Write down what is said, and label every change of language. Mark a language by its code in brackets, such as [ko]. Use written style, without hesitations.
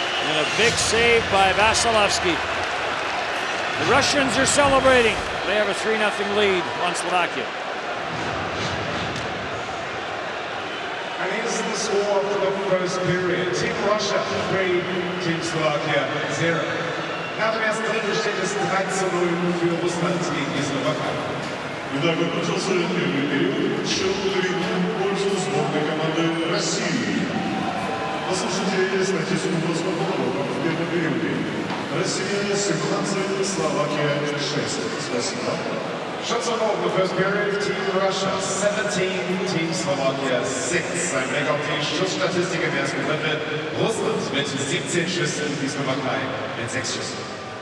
[en] And a big save by Vasilevsky. The Russians are celebrating. They have a 3-0 lead on Slovakia. And here's the score for the first period. Team Russia 3, Team Slovakia 0. [pl] Natomiast to [de] steht es 3-0 für Russland gegen die Slowakei. [ru] Итак, начался первый период. Счет 3 в пользу сборной команды России. Послушайте статистику скорого в первом периоде. Россия 17, Словакия 6. Спасибо. [en] Shots on goal in the first period, Team Russia 17, Team Slovakia 6. [de] Ein Blick auf die Schussstatistik im ersten Drittel. Russland mit 17 Schüssen, die Slowakei mit 6 Schüssen.